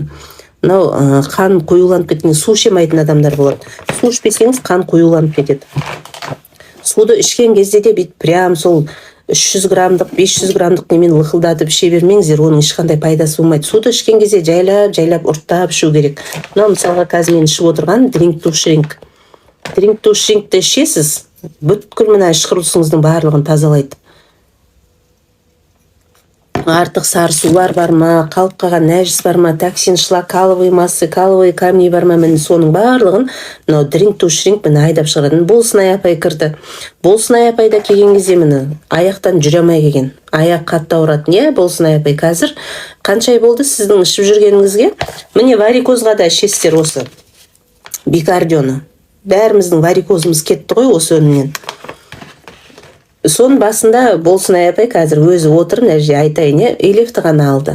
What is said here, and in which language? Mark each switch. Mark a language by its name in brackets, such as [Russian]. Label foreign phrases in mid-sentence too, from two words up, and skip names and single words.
[Kazakh] Мынау қан қоюланып кеткен, су ішемейтін адамдар болады. Су ішпесеңіз қан қоюланып кетеді. Суды ішкен кезде де бит прям сол 300 грамдық, 500 грамдық немен лықылдатып іше бермеңіздер, оның ешқандай пайдасы болмайды. Суды ішкен кезде жайлап ұрттап ішу керек. Мынау мысалға қазір мен ішіп отырған [English] drink to shrink. [Kazakh] Drink to shrinkті ішесіз, бүткіл мына іш құрылысыңыздың барлығын тазалайды. Артық сарысулар бар ма, қалып қалған нәжіс бар ма, токсин, шлак, [Russian] каловый массы, каловый камни [Kazakh] бар ма, міне соның барлығын мынау [English] drink to shrink [Kazakh] міне айдап шығарады. Болсынай апай кірді. Болсынай апай да келген кезде міне аяқтан жүре алмай келген. Аяқ қатты ауырады. Не, Болсынай апай, қазір қанша ай болды сіздің ішіп жүргеніңізге? Міне варикозға да ішесіздер осы бикардионы. Бәріміздің варикозымыз кетті ғой осы өнімнен. Соның басында Болсынай апай қазір өзі отырып, мына жерде айтайын, элефті ғана алды.